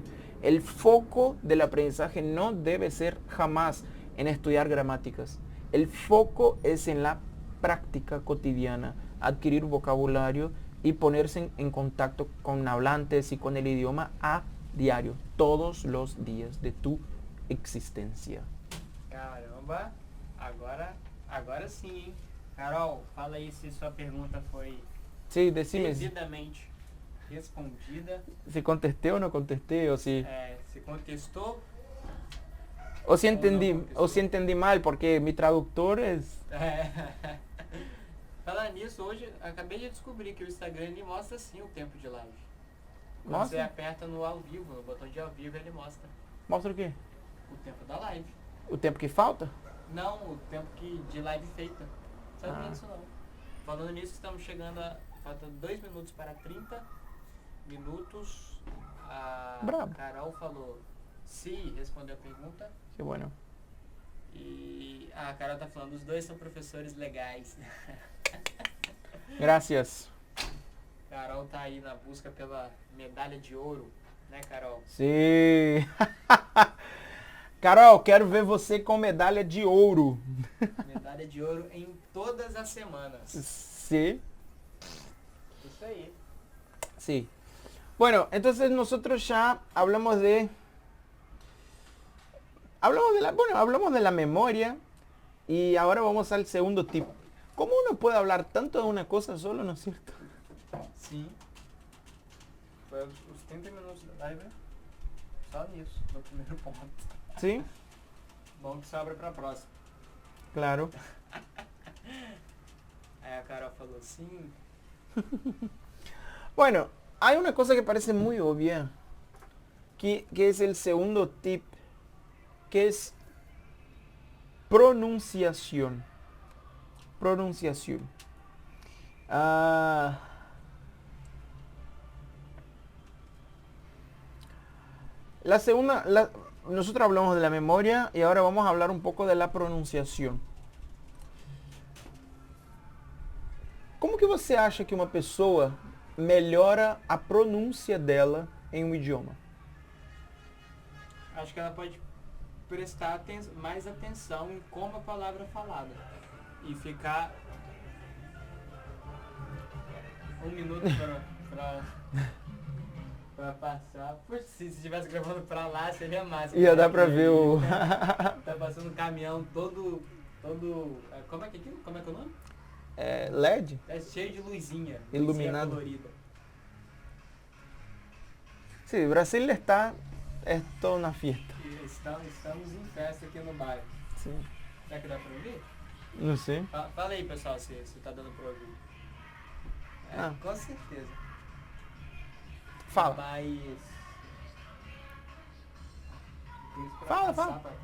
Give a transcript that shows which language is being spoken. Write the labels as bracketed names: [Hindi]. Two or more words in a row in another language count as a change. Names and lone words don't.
[Spanish] El foco del aprendizaje no debe ser jamás en estudiar gramáticas. El foco es en la práctica cotidiana, adquirir vocabulario y ponerse en contacto con hablantes y con el idioma a diario, todos los días de tu existencia. [Portuguese] Caramba, agora sim, hein? Carol, fala aí se sua pergunta foi [Spanish] Sí, decime [Portuguese] devidamente respondida. [Spanish] si contesté o no contesté, o si [Portuguese] Se contestou. [Spanish] o si entendí mal, porque mi traductor es... [Portuguese] Falando nisso, hoje acabei de descobrir que o Instagram ele mostra sim o tempo de live. Quando Mostra? você aperta no ao vivo, no botão de ao vivo, ele mostra Mostra o quê? o tempo da live. O tempo que falta? Não, o tempo de live feita. Sabia Ah. disso não. Falando nisso, estamos chegando a... Faltam 2 minutos para 30 minutos. A Bravo. Carol falou se respondeu a pergunta. [Spanish] Qué bueno. [Portuguese] E a Carol tá falando, os dois são professores legais. [Spanish] Gracias. [Portuguese] Carol tá aí na busca pela medalha de ouro, né, Carol? [Spanish] Sí. [Portuguese] Carol, quero ver você com medalha de ouro. Medalha de ouro em todas as semanas. [Spanish] Sí. [Portuguese] Isso aí. [Spanish] Sí. Bueno, entonces nosotros ya hablamos de la memoria y ahora vamos al segundo tip. ¿Cómo uno puede hablar tanto de una cosa solo, no es cierto? [Portuguese] Sim. Foi os 30 minutos da live só nisso, no primeiro ponto. [Spanish] Sí, [Portuguese] Bom que sobra pra próxima. [Spanish] claro. [Portuguese] Aí a Carol falou sim. [Spanish] Bueno, hay una cosa que parece muy obvia, que es el segundo tip, que es pronunciación. Pronunciación. La segunda, nosotros hablamos de la memoria y ahora vamos a hablar un poco de la pronunciación. [Portuguese] Como que você acha que uma pessoa melhora a pronúncia dela em um idioma? Acho que ela pode prestar mais atenção em como a palavra é falada. E ficar 1 minuto pra passar. Puxa, se estivesse gravando pra lá, seria massa. Ia dar pra ver o... Tá passando um caminhão todo... Como é que é aquilo? Como é que é o nome? LED? É cheio de luzinha. Iluminado. Luzinha colorida. [Spanish] Sí, Brasil es toda una fiesta. [Portuguese] E estamos em festa aqui no bairro. [Spanish] Sí. [Portuguese] Será que dá pra ouvir? [Spanish] No sé. [Portuguese] Fala aí, pessoal, se tá dando pra ouvir. Ah. Com certeza. Fala. Mas... Fala, fala.